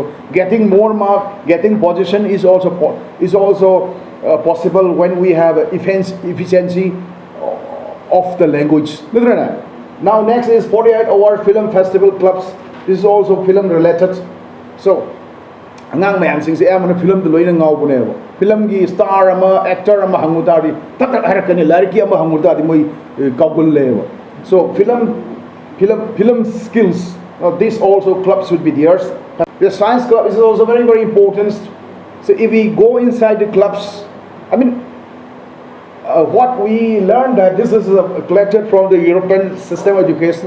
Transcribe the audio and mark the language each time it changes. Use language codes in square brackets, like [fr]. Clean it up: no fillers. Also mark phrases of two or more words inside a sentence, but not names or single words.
[en] Getting more mark, getting position is also possible when we have efficiency of the language. Now next is 48-hour film festival clubs. This is also film related. [mni] So angang mayam sing se amana film de loina ngau buneba. Film gi star ama actor ama hangutari tak harakani larki ama hangutari moi kaugul leva. [en] So film skills. Now this also clubs should be theirs. The science club is also very, very important. So if we go inside the clubs, I mean, what we learned that this is collected from the European system of education.